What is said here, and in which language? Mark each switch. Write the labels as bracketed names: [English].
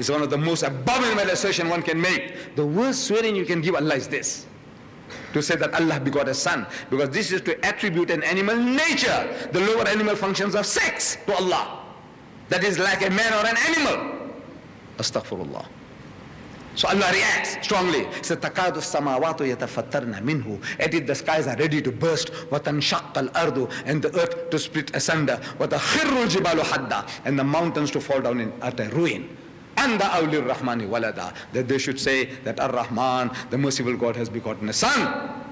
[English] It's one of the most abominable assertion one can make. The worst swearing you can give Allah is this, to say that Allah begot a son, because this is to attribute an animal nature, the lower animal functions of sex, to Allah. That is like a man or an animal. Astaghfirullah. So Allah reacts strongly. He says, [Arabic] تَكَادُ السَّمَاوَاتُ يَتَفَطَّرْنَ مِنْهُ. [English] At it the skies are ready to burst. [Arabic] وَتَنْشَقَّ الْأَرْضُ, [English] and the earth to split asunder. [Arabic] وَتَخِرُّ الْجِبَالُ حَدًّا, [English] and the mountains to fall down in utter ruin. [Arabic] أَنْ دَعَوْا لِلرَّحْمَنِ وَلَدًا, [English] that they should say that Ar-Rahman, the merciful God, has begotten a son.